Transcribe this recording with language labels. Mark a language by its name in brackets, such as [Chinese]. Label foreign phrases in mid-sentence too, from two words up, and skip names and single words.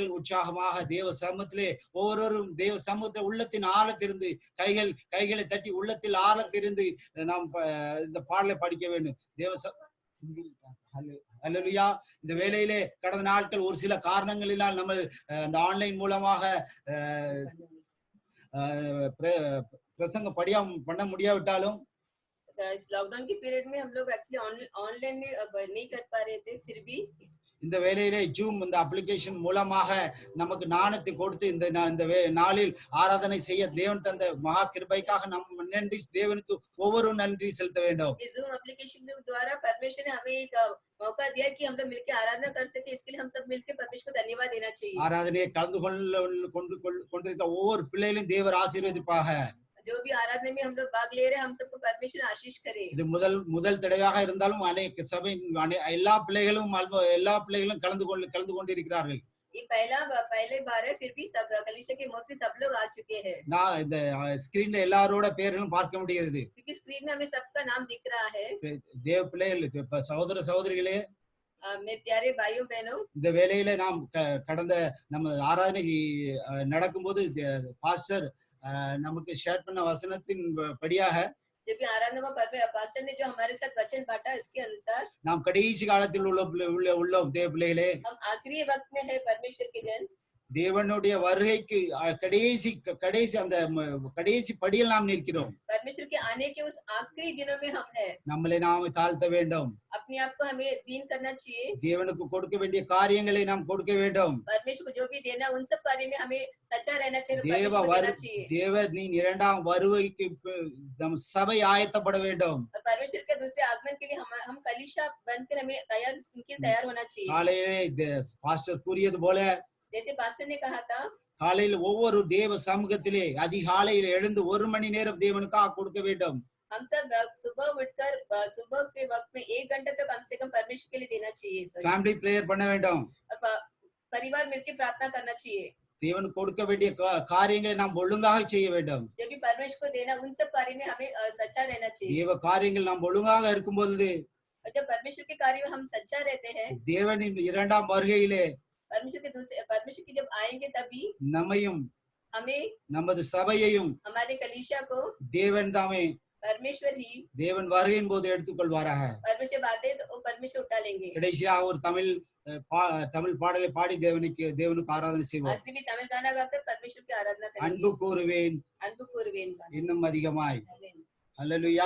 [Tamil] உற்சாகமாக தேவ சமூகத்திலே ஒவ்வொருவரும் தேவ சமூகத்தை உள்ளத்தின் ஆழத்திலிருந்து கைகளை தட்டி உள்ளத்தில் ஆழத்திலிருந்து நாம் இந்த பாடலை படிக்க வேண்டும். அல்லேலூயா. இந்த வேளையிலே கடந்த நாட்கள் ஒரு சில காரணங்களினால் நம்ம இந்த ஆன்லைன் மூலமாக பிரசங்க பண்ண முடியாவிட்டாலும் [Hindi] इस लॉकडाउन के पीरियड में हम लोग [English] actually online [Hindi] में नहीं कर पा रहे थे, फिर भी [Tamil] இந்த வேளையிலே ஜூம் இந்த அப்ளிகேஷன் மூலமாக நமக்கு ஞானத்தை கொடுத்து இந்த நாளில் ஆராதனை செய்ய தேவன் தந்த மகா கிருபைக்காக நாம் நன்றி, தேவனுக்கு ஒவ்வொரு நன்றி செலுத்த வேண்டும். [Hindi] इस जूम एप्लीकेशन के द्वारा परमेश्वर ने हमें एक मौका दिया कि हम लोग मिलकर आराधना कर सके. इसके लिए हम सब मिलकर परमेश्वर को धन्यवाद देना चाहिए. [Tamil] ஆராதனையை கலந்து கொண்டிருக்கிற ஒவ்வொரு பிள்ளைகளையும் தேவர் ஆசீர்வதிப்பாக. [Hindi] जो भी आराधना में हम लोग भाग ले रहे हैं, हम सबको परमेश्वर आशीष करे. [Tamil] இது முதல் தடவையாக இருந்தாலும் अनेक சபை எல்லா பிள்ளைகளும் கலந்து கொண்டிருக்கிறார்கள். [Hindi] ये पहले बार है, फिर भी सब कलीसिया के मोस्टली सब लोग आ चुके हैं. [Tamil] நான் இந்த ஸ்கிரீன்ல எல்லாரோட பேர்களும் பார்க்க முடிகிறது. [Hindi] क्योंकि स्क्रीन में हमें सबका नाम दिख रहा है. [Tamil] தேவ பிள்ளைகள், சகோதர சகோதரிகளே, [Hindi] मेरे प्यारे भाइयों बहनों, [Tamil] இந்த வேளையில நாம் கடந்த நம்ம ஆராதனை நடக்கும்போது பாஸ்டர் நமக்கு ஷேர் பண்ண வசனத்தின் படியாக [Hindi] जब भी आराधना में पास्टर ने जो हमारे साथ वचन बांटा, इसके अनुसार [Tamil] நாம் கடைசி காலத்தில் உள்ளோம் தேவ பிள்ளைகளே. [Hindi] हम आखिरी वक्त में है परमेश्वर के जन. [Tamil] தேவனுடைய வருகைக்கு கடைசி படியில் நாம் நிற்கிறோம். [Hindi] परमेश्वर के आने के उस आखिरी दिनों में हम हैं. [Tamil] நம்மளை நாம் தாழ்த்த வேண்டும். [Hindi] अपने आप को हमें दीन करना चाहिए. [Tamil] தேவனுக்கு கொடுக்க வேண்டிய காரியங்களை நாம் கொடுக்க வேண்டும். [Hindi] परमेश्वर को जो भी देना, उन सब कार्य में हमें सच्चा रहना चाहिए. [Tamil] தேவனின் இரண்டாம் வருகைக்கு நம் சபை ஆயத்தப்பட வேண்டும். [Hindi] परमेश्वर के दूसरे आगमन के लिए हम कलीसिया बनकर हमें तैयार होना चाहिए. [Tamil] காலையிலே பாஸ்டர் கூறியது போல, [Hindi] जैसे पास्टर ने कहा था, [Tamil] காலையில் ஒவ்வொரு தேவ சமூகத்திலே அதிகாலையில் எழுந்து 1 மணி நேரம் தேவனுக்காக கொடுக்க வேண்டும். [Hindi] हम सब सुबह उठकर सुबह के वक्त में 1 घंटा तो कम से कम परमेश्वर के लिए देना चाहिए. [English] family prayer [Tamil] பண்ண வேண்டும். [Hindi] परिवार मिलकर प्रार्थना करना चाहिए. [Tamil] தேவனுக்கு கொடுக்க வேண்டிய காரியங்களை நாம் ஒழுங்காக செய்ய வேண்டும். [Hindi] जब भी परमेश्वर को देना, उन सब कार्य में हमें सच्चा रहना चाहिए. [Tamil] தேவ காரியங்கள் நாம் ஒழுங்காக இருக்கும்போது, [Hindi] जब परमेश्वर के कार्य में हम सच्चा रहते हैं, [Tamil] தேவனின் இரண்டாம் வருகையிலே [Hindi] परमेश्वर की जब आएंगे, तभी [Tamil] நம்மையும் [Hindi] हमें, [Tamil] நமது சபையையும், [Hindi] हमारे कलीसिया को [Tamil] தேவன் தாமே, [Hindi] परमेश्वर ही [Tamil] தேவன் வருகையின் போது எடுத்துக்கொள்வாராக. [Hindi] परमेश्वर बातें तो परमेश्वर उठा लेंगे. [Tamil] கடைசியாக ஒரு தமிழ் பாடலை பாடி தேவனுக்கு ஆராதனை செய்வோம். [Hindi] आखिरी में तमिल गाना गाकर परमेश्वर की आराधना करेंगे. [Tamil] அன்பு கூறுவேன் இன்னும் அதிகமாய். அல்லேலூயா.